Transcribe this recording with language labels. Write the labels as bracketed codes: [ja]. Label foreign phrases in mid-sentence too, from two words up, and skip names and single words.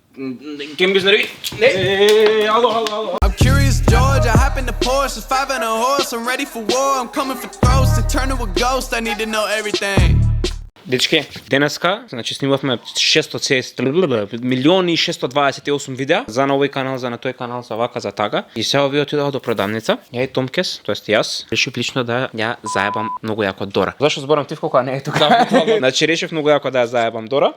[mk] Ке ми знари. Ало. [en] I'm curious, George. I hop in the Porsche, 5 and a horse. I'm ready for war. I'm coming for throats to turn to a ghost. I need to know everything. [mk] Дечки, денеска, значи снимавме 628 видеа за на овој канал, за на тој канал, за вака, за така. И сега ви отидов до продавница. Ја и Томкес, тоест јас, решив лично да ја заебам многу јако Дора. Зашо зборам Тивко кога не е тука? Значи решив многу јако да ја заебам Дора.